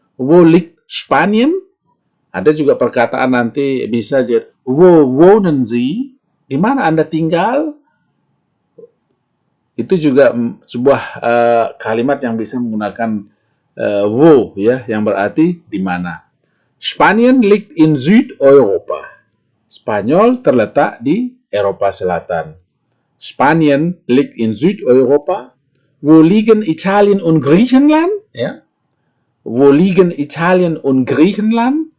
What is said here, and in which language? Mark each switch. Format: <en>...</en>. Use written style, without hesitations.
<de>Wo liegt Spanien?</de> <id>Ada juga perkataan nanti bisa jadi,</id> <de>wo wohnen Sie?</de> <id>Di mana Anda tinggal? Itu juga sebuah kalimat yang bisa menggunakan wo, ya, yang berarti di mana.</id> <de>Spanien liegt in Südeuropa.</de> <id>Spanyol terletak di Eropa Selatan.</id> <de>Spanien liegt in Südeuropa. Wo liegen Italien und Griechenland? Ya. Wo liegen Italien und Griechenland?</de>